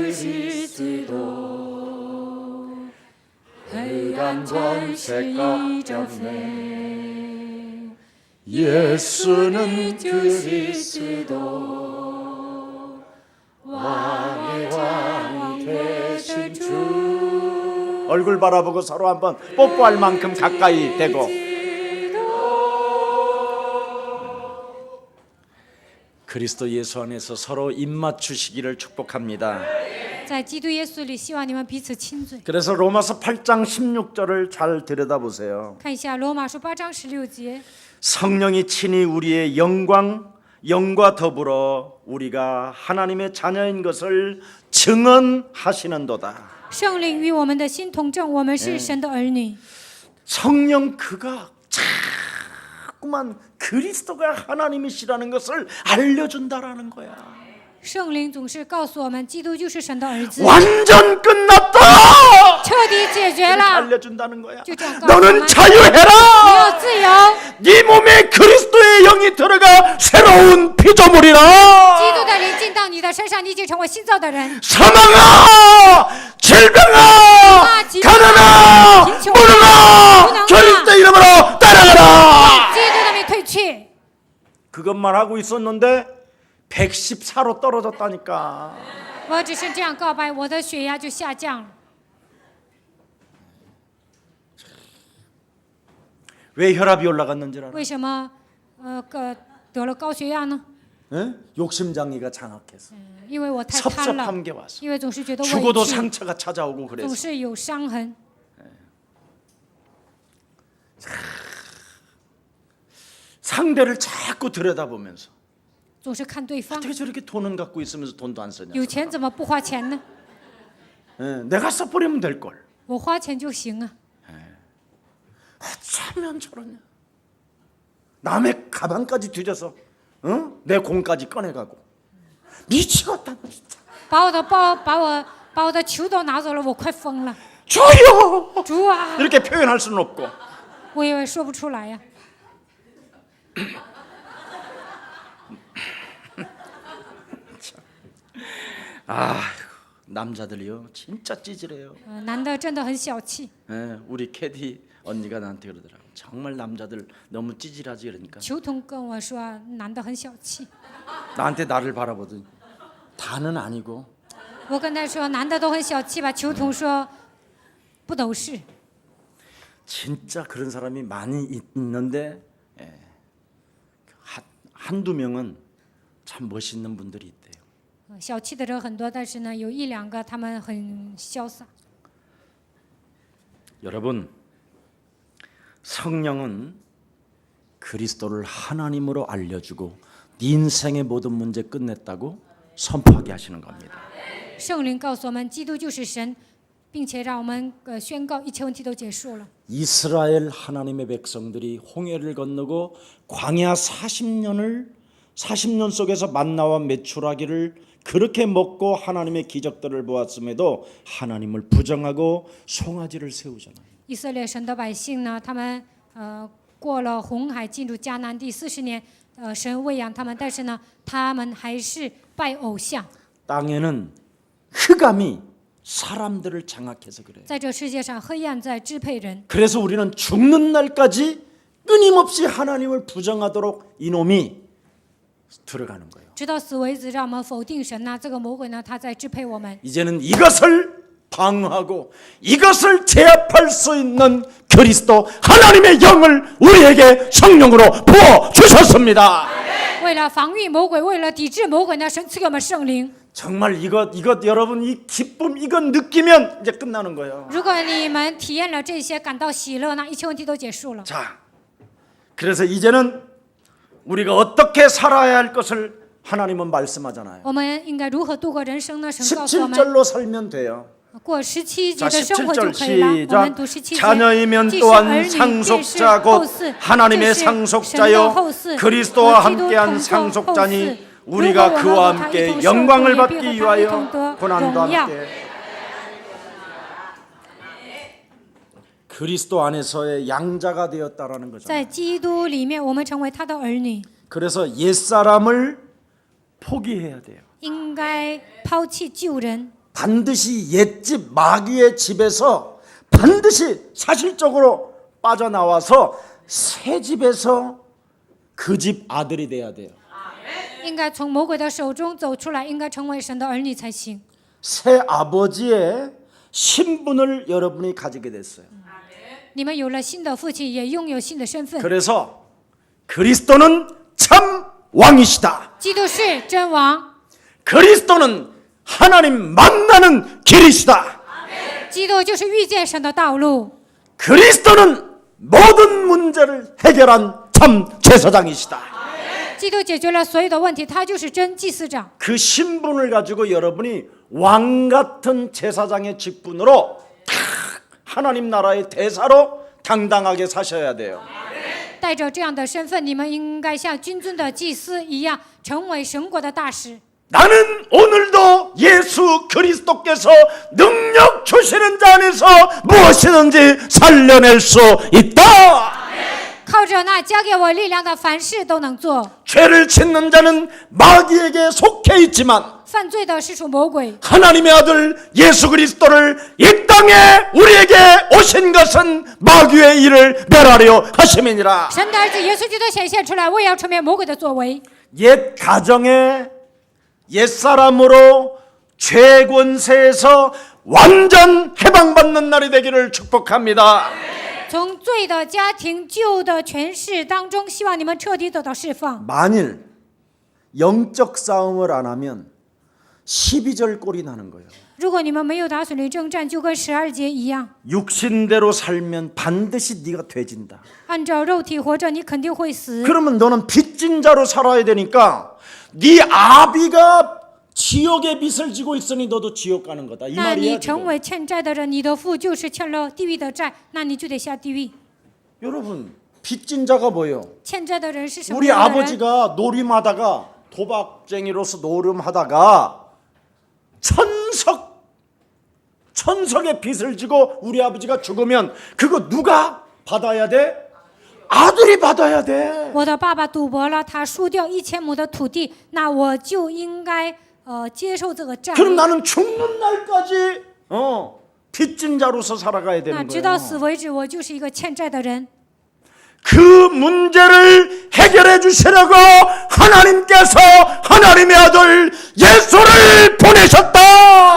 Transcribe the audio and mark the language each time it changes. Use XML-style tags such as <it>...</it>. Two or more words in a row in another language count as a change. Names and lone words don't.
<ko>그리스도 흑암 권세 꺾였네 예수는 그리스도 왕의 왕이 되신 주 얼굴 바라보고 서로 한번 뽀뽀할 만큼 가까이 대고 그리스도 예수 안에서 서로 입 맞추시기를 축복합니다.</ko> <zh>在基督耶稣里，希望你们彼此亲嘴。</zh> <ko>그래서 로마서 8장 16절을 잘 들여다보세요.</ko> <zh>看一下罗马书8章16节，</zh> <ko>성령이 친히 우리의 영과 더불어 우리가 하나님의 자녀인 것을 증언하시는도다.</ko> <zh>圣灵与我们的心同证，我们是神的儿女。</zh> <ko>성령 그가 자꾸만 그리스도가 하나님이시라는 것을 알려준다라는 거야.</ko> <zh>圣灵总是告诉我们，基督就是神的儿子，</zh> <ko>완전 끝났다.</ko> <zh>彻底解决</zh> <ko>이렇게</ko> <zh>了，</zh> <ko>알려준다는 거야.</ko> <zh>就这样告诉我</zh> <ko>너는</ko> <zh>们，</zh> <ko>자유해라.</ko> <zh>你有自由。</zh> <ko>네 몸에 그리스도의 영이 들어가 새로운 피조물이라.</ko> <zh>基督的灵进到你的身上，你已经成为新造的人。</zh> <ko>사망아, 질병아, 가난아, 무능아, 그리스도 이름으로 따라가라.</ko> <zh>基督的名退去。</zh> <ko>그것만 하고 있었는데 114로 떨어졌다니까.</ko> <zh>我只是这样告白，我的血压就下降了。</zh> <ko>왜 혈압이 올라갔는지 알아?</ko> <zh>为什么得了高血压呢？</zh> <ko>예? 욕심장애가 장악해서</ko> <zh>因为我太贪了，</zh> <ko>섭섭한 게 왔어.</ko> <zh>因为总是觉得委</zh> <ko>죽어도</ko> <zh>屈，</zh> <ko>상처가 찾아오고</ko> <zh>总</zh> <ko>그래서</ko> <zh>是有伤痕。</zh> <ko>상대를 자꾸 들여다보면서</ko> <zh>总是看对方</zh> <ko>어떻게 저렇게 돈은 갖고 있으면서 돈도 안 쓰냐.</ko> <zh>有钱怎么不花钱呢？</zh> <ko>예, 내가 써버리면 될 걸.</ko> <zh>我花钱就行啊。</zh> <ko>어쩌면 저러냐. 남의 가방까지 뒤져서 내 공까지 꺼내가고 미치겠다 진짜.</ko> <zh>把我的包，把我的球都拿走了，我快疯了。</zh> <ko>주여!</ko> <zh>主啊，</zh> <ko>이렇게 표현할 수는 없고</ko> <zh>我也说不出来呀。</zh> <ko>남자들이요 진짜 찌질해요.</ko> <zh>男的真的很小气。</zh> <ko>예, 우리 캐디 언니가 나한테 그러더라고. 정말 남자들 너무 찌질하지 그러니까</ko> <zh>球童跟我说，男的很小气。</zh> <ko>나한테 나를 바라보더니 다는 아니고</ko> <zh>我跟他说，男的都很小气吧？球童说，不都是。</zh> <ko>진짜 그런 사람이 많이 있는데 한두 명은 참 멋있는 분들이 있대요.</ko> <zh>小气的人很多，但是呢，有一两个他们很潇洒。</zh> <ko>여러분, 성령은 그리스도를 하나님으로 알려주고 네 인생의 모든 문제 끝냈다고 선포하게 하시는 겁니다.</ko> <zh>圣灵告诉我们，基督就是神，并且让我们宣告一切问题都结束了。</zh> <ko>이스라엘 하나님의 백성들이 홍해를 건너고 광야 40년 속에서 만나와 메추라기를 그렇게 먹고 하나님의 기적들을 보았음에도 하나님을 부정하고 송아지를 세우잖아요.</ko> <zh>以色列神的百姓呢，他们过了红海，进入迦南地40年，神喂养他们，但是呢，他们还是拜偶像。</zh> <ko>땅에는 흑암이 사람들을 장악해서 그래요.</ko> <zh>在这世界上，黑暗在支配人。</zh> <ko>그래서 우리는 죽는 날까지 끊임없이 하나님을 부정하도록 이놈이 들어가는 거예요.</ko> <zh>直到死为止，让我们否定神呐、这个魔鬼呢，他在支配我们。</zh> <ko>이제는 이것을 방어하고 이것을 제압할 수 있는 그리스도 하나님의 영을 우리에게 성령으로 부어 주셨습니다.</ko> <zh>为了防御魔鬼，为了抵制魔鬼呢，神赐给我们圣灵。</zh> <ko>정말 이것 여러분 이 기쁨 이것 느끼면 이제 끝나는 거예요.</ko> <zh>如果你们体验了这些，感到喜乐，那一切问题都结束了。</zh> <ko>자, 그래서 이제는 우리가 어떻게 살아야 할 것을 하나님은 말씀하잖아요.</ko> <zh>我们应该如何度过人生呢？神告诉我们，</zh> <ko>17절로 살면 돼요.</ko> <zh>过17节</zh> <ko>자,</ko> <zh>的生活就</zh> <ko>17절</ko> <zh>可以了。我</zh> <ko>시작.</ko> <zh>们读17节。</zh> <ko>자녀이면</ko> <zh>既是</zh> <ko>또한</ko> <zh>儿女，便是</zh> <ko>상속자</ko> <zh>后</zh> <ko>곧</ko> <zh>嗣，</zh> <ko>하나님의</ko> <zh>这是神的</zh> <ko>상속자요</ko> <zh>后嗣，</zh> <ko>그리스도와</ko> <zh>和基督</zh> <ko>함께한</ko> <zh>同作</zh> <ko>상속자니</ko> <zh>后嗣。</zh> <ko>우리가</ko> <zh>如果我们</zh> <ko>그와</ko> <zh>和他一</zh> <ko>함께</ko> <zh>同受</zh> <ko>영광을</ko> <zh>苦，也</zh> <ko>받기</ko> <zh>必和他一</zh> <ko>위하여</ko> <zh>同得</zh> <ko>고난도</ko> <zh>荣耀。</zh> <ko>함께 그리스도 안에서의 양자가 되었다라는 거죠.</ko> <zh>在基督里面，我们成为他的儿女，</zh> <ko>그래서 옛사람을 포기해야 돼요.</ko> <zh>应该抛弃旧人。</zh> <ko>반드시 옛집 마귀의 집에서 반드시 사실적으로 빠져나와서 새 집에서 그 집 아들이 돼야 돼요.</ko> <zh>应该从魔鬼的手中走出来，应该成为神的儿女才行。</zh> <ko>새 아버지의 신분을 여러분이 가지게 됐어요.</ko> <zh>你们有了新的父亲，也拥有新的身份。</zh> <ko>그래서 그리스도는 참 왕이시다.</ko> <zh>基督是真王，</zh> <ko>그리스도는 하나님 만나는 길이시다.</ko> <zh>基督就是遇见神的道路。</zh> <ko>그리스도는 모든 문제를 해결한 참 제사장이시다.</ko> <zh>基督解决了所有的问题，他就是真祭司长。</zh> <ko>그 신분을 가지고 여러분이 왕 같은 제사장의 직분으로 탁 하나님 나라의 대사로 당당하게 사셔야 돼요.</ko> <zh>带着这样的身份，你们应该像君尊的祭司一样，成为神国的大使。</zh> <ko>나는 오늘도 예수 그리스도께서 능력 주시는 자 안에서 무엇이든지 살려낼 수 있다.</ko> <zh>靠着那加给我力量的，凡事都能做。</zh> <ko>죄를 짓는 자는 마귀에게 속해 있지만</ko> <zh>犯罪的是属魔鬼，</zh> <ko>하나님의 아들 예수 그리스도를 이 땅에 우리에게 오신 것은 마귀의 일을 멸하려 하심이니라.</ko> <zh>神的儿子耶稣基督显现出来，为要除灭魔鬼的作为。</zh> <ko>옛 가정에 옛사람으로 죄 권세에서 완전 해방받는 날이 되기를 축복합니다.</ko> <zh>从罪的家庭、旧的权势当中，希望你们彻底得到释放。</zh> <ko>만일 영적 싸움을 안 하면 12절 꼴이 나는 거예요.</ko> <zh>如果你们没有打属灵征战，就跟12节一样，</zh> <ko>육신대로 살면 반드시 네가 돼진다.</ko> <zh>按照肉体活着，你肯定会死。</zh> <ko>그러면 너는 빚진 자로 살아야 되니까 네 아비가 지옥의 빚을 지고 있으니 너도 지옥 가는 거다. 이</ko> <zh>那你</zh> <ko>말이야.</ko> <zh>成</zh> <ko>지금.</ko> <zh>为欠债的人，你的父就是欠了地狱的债，那你就得下地狱。</zh> <ko>여러분, 빚진 자가 뭐예요?</ko> <zh>欠债的人是什么</zh> <ko>우리</ko> <zh>样的人？</zh> <ko>아버지가 노림하다가 도박쟁이로서 노름하다가 천석의 빚을 지고 우리 아버지가 죽으면 그거 누가 받아야 돼? 아들이 받아야 돼.</ko> <zh>我的爸爸赌博了，他输掉1000亩的土地，那我就应该接受这个债。</zh> <ko>그럼 나는 죽는 날까지 빚진 자로서 살아가야</ko> <zh>那</zh> <ko>되는</ko> <zh>直到死</zh> <ko>거예요.</ko> <zh>为止，我就是一个欠债的人。</zh> <ko>그 문제를 해결해 주시려고 하나님께서 하나님의 아들 예수를 보내셨다.</ko>